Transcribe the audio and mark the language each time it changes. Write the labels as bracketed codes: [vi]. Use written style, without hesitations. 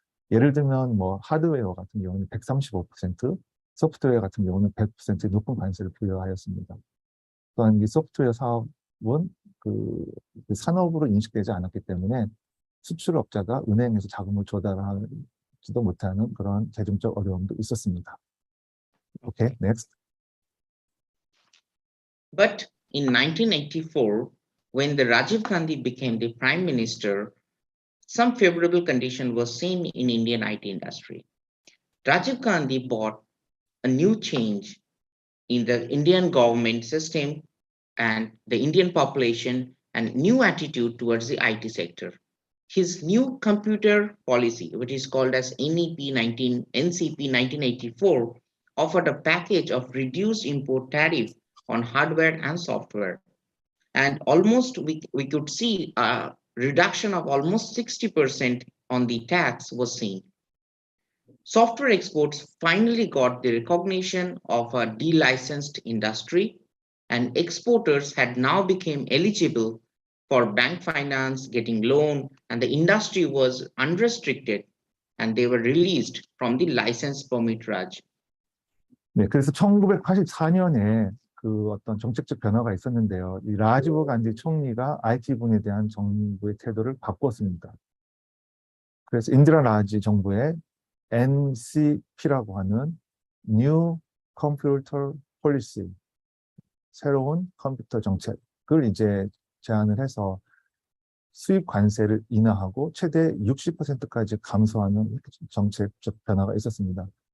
[ko] 예를 들면 뭐 하드웨어 같은 경우는 135%, 소프트웨어 같은 경우는 100% 높은 관세를 부여하였습니다. 또한 이 소프트웨어 사업은 그 산업으로 인식되지 않았기 때문에 수출업자가 은행에서 자금을 조달하지도 못하는 그런 재정적 어려움도 있었습니다. [en] Okay, next. But in 1984, when the Rajiv Gandhi became the prime minister, some favorable condition was seen in Indian IT industry. Rajiv Gandhi brought a new change in the Indian government system and the Indian population and new attitude towards the IT sector. His new computer policy, which is called as NCP 1984, offered a package of reduced import tariff on hardware and software. And almost we could see a reduction of almost 60% on the tax was seen. Software exports finally got the recognition of a delicensed industry, and exporters had now become eligible for bank finance, getting loan, and the industry was unrestricted, and they were released from the license permit Raj. [ko] 네, 그래서 1984년에 그 어떤 정책적 변화가 있었는데요. 이 라지브 간디 총리가 IT분에 대한 정부의 태도를 바꿨습니다. 그래서 인디라 라지 정부의 NCP라고 하는 New Computer Policy, 새로운 컴퓨터 정책을 이제 제안을 해서 수입 관세를 인하하고 최대 60%까지 감소하는 정책적 변화가 있었습니다.